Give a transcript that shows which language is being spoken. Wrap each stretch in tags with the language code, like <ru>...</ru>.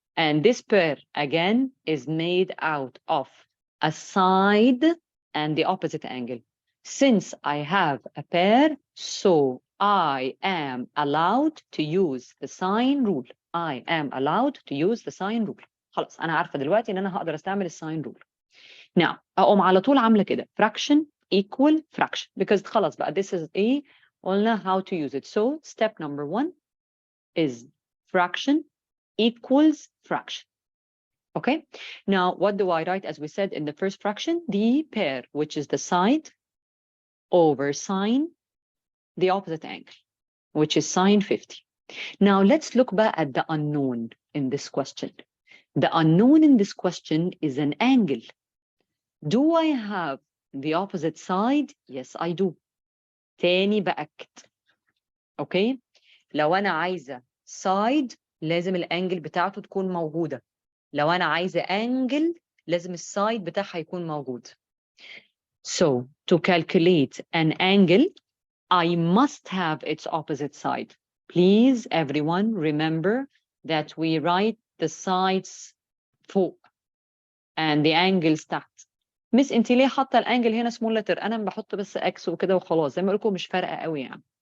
<en>And this pair, again, is made out of a side and the opposite angle. Since I have a pair, so I am allowed to use the sine rule. I am allowed to use the sine rule.</en> <ar>خلاص أنا عارفة دلوقتي إن أنا هقدر أستعمل الساين rule.</ar> <en>Now</en> <ar>أقوم على طول عاملة كده</ar> <en>fraction equal fraction because</en> <ar>خلاص بقى</ar> <en>this is a</en> <ar>قلنا</ar> <en>how to use it. So step number 1 is fraction equals fraction. Okay, now what do I write as we said in the first fraction? The pair, which is the side over sine the opposite angle, which is sine 50. Now let's look back at the unknown in this question. The unknown in this question is an angle. Do I have the opposite side? Yes, I do.</en> <ar>تاني بأكد.</ar> <en>Okay,</en> <ar>لو أنا عايزة side لازم الانجل بتاعته تكون موجودة. لو أنا عايزة angle لازم السايد بتاعها يكون موجود.</ar> <en>So to calculate an angle, I must have its opposite side. Please, everyone, remember that we write the sides</en> <ar>فوق</ar> <en>and the angles</en> <ar>تحت. مس انت ليه حاطه الانجل هنا small letter؟ انا بحط بس x وكده وخلاص، زي ما قلت لكم مش فارقه قوي يعني.</ar>